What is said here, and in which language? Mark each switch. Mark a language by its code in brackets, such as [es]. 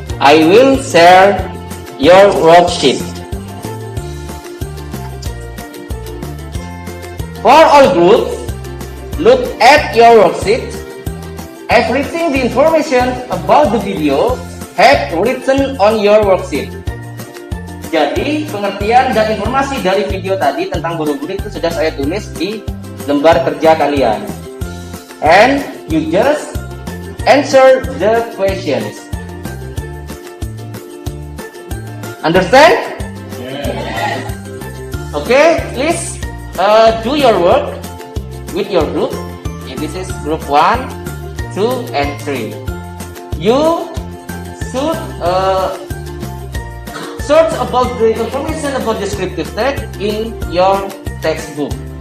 [en] I will share your worksheet. For all groups, look at your worksheet. Everything the information about the video have written on your worksheet. [id] Jadi pengertian dan informasi dari video tadi tentang Borobudur itu sudah saya tulis di lembar kerja kalian. [en] And you just answer the questions. Understand? Yes. Okay, please do your work with your group. This is group 1, 2, and 3. You should search about the information about descriptive text in your textbook.